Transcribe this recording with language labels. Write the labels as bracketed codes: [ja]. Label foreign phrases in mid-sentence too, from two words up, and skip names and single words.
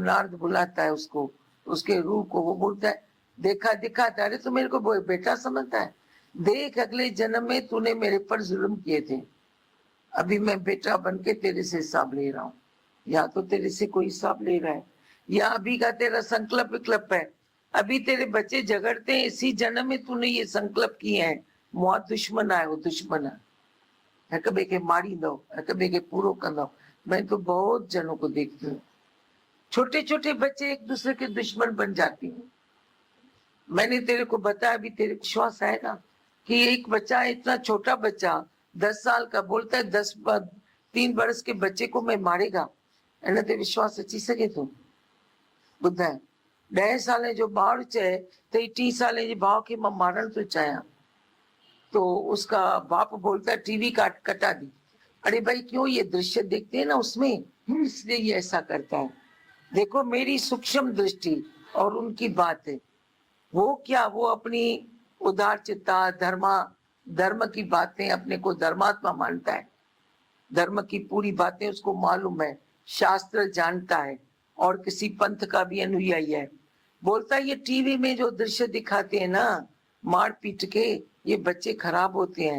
[hi] नारद बुलाता है उसको, उसके रूह को, वो बोलता है देखा दिखाता, अरे तो मेरे को बेटा समझता है, देख अगले जन्म में तूने मेरे पर जुल्म किए थे, अभी मैं बेटा बन के तेरे से हिसाब ले रहा हूँ। या तो तेरे से कोई हिसाब ले रहा है, या अभी का तेरा संकल्प विकल्प है, अभी तेरे बच्चे झगड़ते हैं, इसी जन्म में तूने ये संकल्प किए हैं, मुआ दुश्मन आए, वो दुश्मन है [sd] हिक ॿिए खे मारींदो, हिक ॿिए खे पूरो कंदो। [hi] मैं तो बहुत जनों को देखती हूँ, छोटे छोटे बच्चे एक दूसरे के दुश्मन बन जाती हूँ। मैंने तेरे को बताया, अभी तेरे विश्वास आएगा कि एक बच्चा, इतना छोटा बच्चा 10 साल का बोलता है 3 वर्ष के बच्चे को मैं मारेगा, [sd] एने ते विश्वास अची सके थो? ॿुधाए, 10 साल जो ॿार चए त 30 साल जे भाउ खे मां मारण थो चाहियां, [hi] तो उसका बाप बोलता है टीवी कटा दी। अरे भाई क्यों, ये दृश्य देखते हैं ना उसमें, इसलिए ये ऐसा करता है। देखो मेरी सूक्ष्म दृष्टि और उनकी बात है, वो क्या, वो अपनी उदार चित्ता धर्म की बातें, अपने को धर्मात्मा मानता है, धर्म की पूरी बातें उसको मालूम है, शास्त्र जानता है और किसी पंथ का भी अनुयायी है, बोलता है ये टीवी में जो दृश्य दिखाते हैं ना मार पीट के, ये बच्चे खराब होते हैं।